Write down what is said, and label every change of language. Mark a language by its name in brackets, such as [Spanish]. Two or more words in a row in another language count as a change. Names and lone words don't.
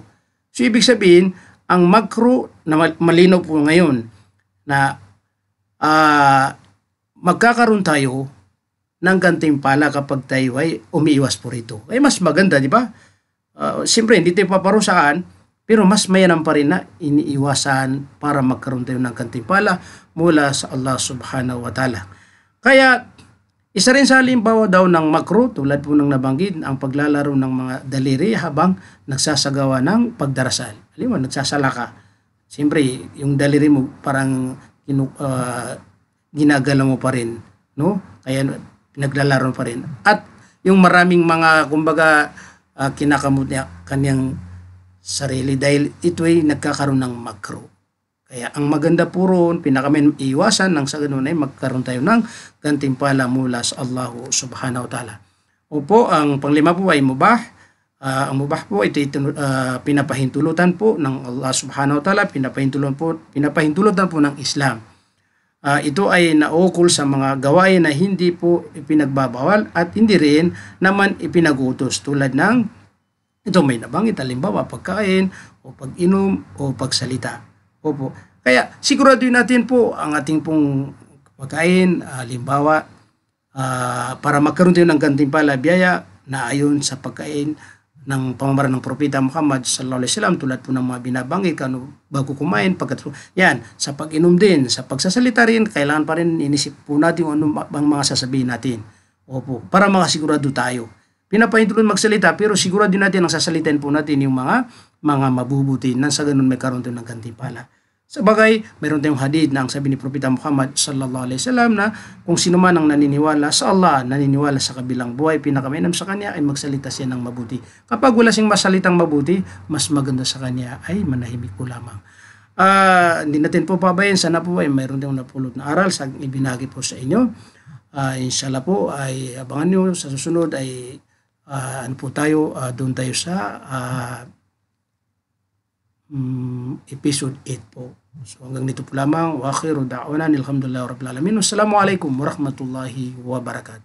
[Filipino] So ibig sabihin, ang makruh na malinaw po ngayon na magkakaroon tayo ng gantimpala kapag tayo ay umiiwas po rito. Ay mas maganda, di ba? Siyempre, hindi tayo paparusahan, pero mas mayanam pa rin na iniiwasan para magkaroon tayo ng gantimpala mula sa Allah [Arabic] سبحانه وتعالى. [Filipino] Kaya, isa rin sa halimbawa daw ng makruh, tulad po ng nabanggit, ang paglalaro ng mga daliri habang nagsasagawa ng pagdarasal. Halimbawa, nagsasala ka. Siyempre, yung daliri mo parang ginagala mo pa rin, no? Kaya naglalaro pa rin. At yung maraming mga, kumbaga, kinakamot niya kanyang sarili dahil ito ay nagkakaroon ng makruh. Kaya ang maganda po roon, pinakaiwasan ng sa ganun ay magkaroon tayo ng gantimpala mula sa Allah [Arabic] سبحانه وتعالى. [Filipino] Opo, ang panglima po ay mubah. Ang mubah po ito pinapahintulutan po ng Allah [Arabic] سبحانه وتعالى, [Filipino] pinapahintulutan po ng Islam. Ito ay naukol sa mga gawain na hindi po ipinagbabawal at hindi rin naman ipinagutos tulad ng ito may nabanggit, halimbawa pagkain o pag-inom o pagsalita. Opo. Kaya siguraduhin natin po ang ating pong pagkain, halimbawa para magkaroon tayo ng gantimpala biyaya na ayon sa pagkain ng pamamaraan ng Propeta Muhammad [Arabic] صلى الله عليه وسلم, [Filipino] tulad po ng mga binabanggit bago kumain, yan, sa pag-inom din, sa pagsasalita rin, kailangan pa rin inisip po natin ano bang mga sasabihin natin. Opo, para makasigurado tayo. Pinapahintulot magsalita pero sigurado din natin ang sasalitain po natin yung mga mabubuti nang sa ganun may karoon tayo ng gantimpala. Sa bagay, mayroon tayong hadith na ang sabi ni Propeta Muhammad [Arabic] صلى الله عليه وسلم [Filipino] na kung sino man ang naniniwala sa Allah, naniniwala sa kabilang buhay, pinakamainam sa kanya ay magsalita siya ng mabuti. Kapag wala siyang masalitang mabuti, mas maganda sa kanya ay manahimik po lamang. Hindi natin po pabayan, sana po ay mayroon tayong napulot na aral sa ibinagi po sa inyo. Inshallah po ay abangan nyo sa susunod ay doon tayo sa episode 8 po. So hanggang dito po lamang. [Arabic] وآخر دعوانا الحمد لله رب العالمين. والسلام عليكم ورحمة الله وبركاته.